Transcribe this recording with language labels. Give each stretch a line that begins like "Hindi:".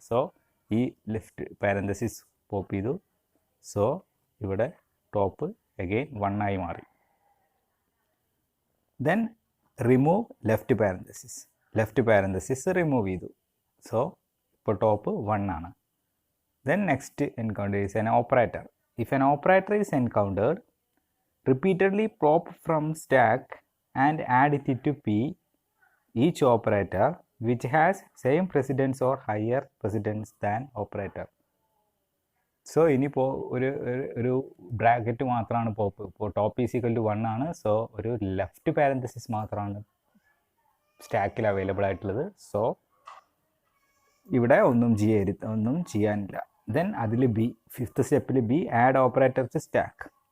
Malayalam: So ഈ left parenthesis pop ചെയ്തു. So ഇവിടെ ടോപ്പ് അഗെയിൻ 1 ആയി മാറി. Then remove left parenthesis remove ചെയ്തു. സോ ഇപ്പോൾ ടോപ്പ് 1 ആണ്.
English: Then next encounter is an operator. If an operator is encountered, repeatedly pop from stack and add it to p each operator which has same precedence or higher precedence than operator.
Malayalam: So ഇനിയിപ്പോൾ ഒരു bracket മാത്രമാണ് pop. ഇപ്പോൾ top is equal to 1 ആണ്. So ഒരു left parenthesis മാത്രമാണ് സ്റ്റാക്കിൽ available ആയിട്ടുള്ളത്. So ഇവിടെ ഒന്നും ചെയ്യാനില്ല. ദെൻ അതിൽ ബി, ഫിഫ്ത്ത് സ്റ്റെപ്പിൽ B add operator to stack.